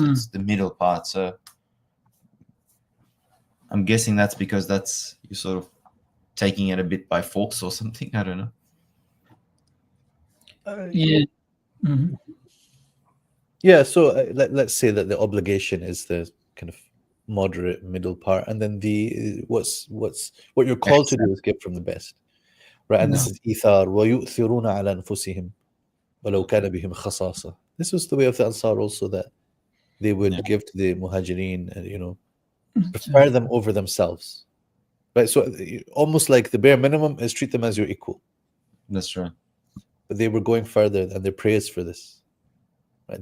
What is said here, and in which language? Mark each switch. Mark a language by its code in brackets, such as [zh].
[en] It's the middle part. So I'm guessing that's because you're sort of taking it a bit by force or something. I don't know. Yeah. Yeah, so let's say that the obligation is the kind of moderate middle part, and then what you're called to do is give from the best, right? And this is ithar [ar] وَيُؤْثِرُونَ عَلَى أَنفُسِهِمْ وَلَوْ كَانَ بِهِمْ خَصَاصَةٌ. [en] This was the way of the Ansar also, that they would give to the Muhajirin and, you know, prefer them over themselves, right? So almost like the bare minimum is treat them as your equal. That's right. But they were going further, and they're praised for this. Right?